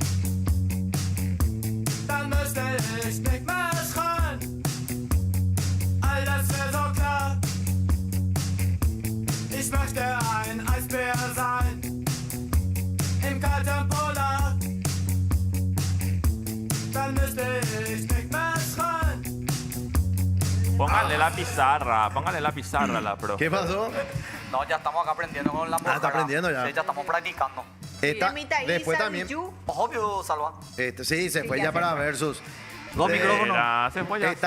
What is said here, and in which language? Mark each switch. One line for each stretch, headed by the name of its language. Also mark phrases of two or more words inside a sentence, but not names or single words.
German: Dann müsste ich nicht mehr schreien. All das wäre so klar. Ich möchte ein Eisbär sein im kalten Polar. Dann müsste ich nicht mehr schreien.
Spanish: Póngale la pizarra a la profe. ¿Qué pasó? No, ya estamos acá aprendiendo con la mujer. está aprendiendo ya. Sí, ya estamos practicando. Después también. Obvio, Salva. Sí, se fue ya para Versus. Dos micrófonos. Se fue ya.